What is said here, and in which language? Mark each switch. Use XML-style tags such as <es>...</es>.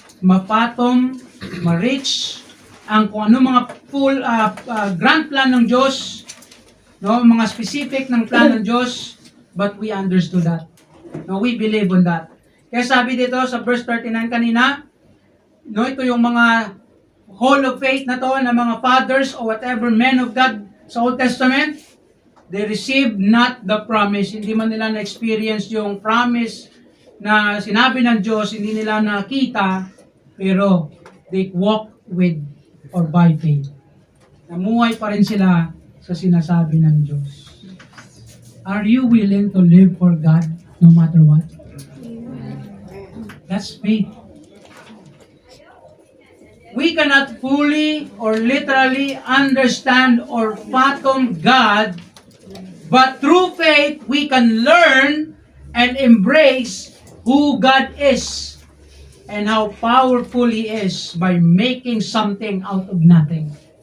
<tl>Mapatong, ma-reach ang kung ano mga full grand plan ng Diyos, no? Mga specific ng plan ng Diyos,</tl> <en>but we understood that. No, we believe on that.</en> <tl>Kaya sabi dito sa</tl> <en>verse 39</en> <tl>kanina, no, ito yung mga</tl> <en>hall of faith</en> <tl>na to, na mga</tl> <en>fathers or whatever men of God sa Old Testament, they received not the promise.</en> <tl>Hindi man nila na-experience yung promise na sinabi ng Diyos, hindi nila nakita, pero</tl> <en>they walk with or by faith.</en> <tl>Namuhay pa rin sila sa sinasabi ng Diyos.</tl> <en>Are you willing to live for God no matter what? That's faith. We cannot fully or literally understand or fathom God, but through faith, we can learn and embrace who God is and how powerful He is by making something out of nothing.</en>